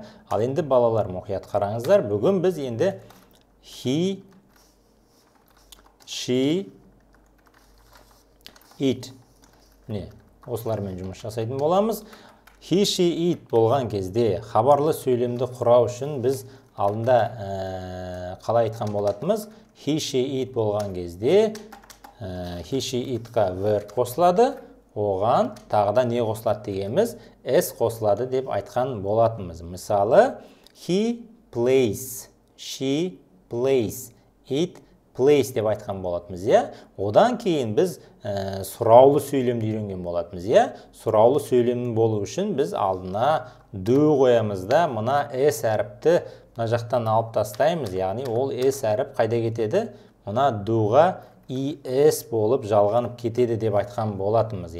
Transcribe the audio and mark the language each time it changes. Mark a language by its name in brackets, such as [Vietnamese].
[Kazakh] Ал енді балалар мұқият қараңыздар. Бүгін біз енді he, she, it осылармен жұмыс жасайтын боламыз. He, she, it болған кезде хабарлы сөйлемді құрау үшін біз алдында қалай айтқан болатынбыз? He, she, it болған кезде he, she, it-қа verb қосылады. Оған тағыда не қосылады дегеніміз s қосылады деп айтқан болатынбыз. Мысалы, [English] he plays, she plays, it plays [Kazakh] деп айтқан болатынбыз. Одан кейін біз сұраулы сөйлемді үйренген болатынбыз. Сұраулы сөйлем болу үшін біз алдына do қоямыз да, мына s әріпті мына жақтан алып тастаймыз. Яғни ол s әріп қайда кетеді? Мына do-ға es болып жалғанып кетеді деп айтқан болатынбыз.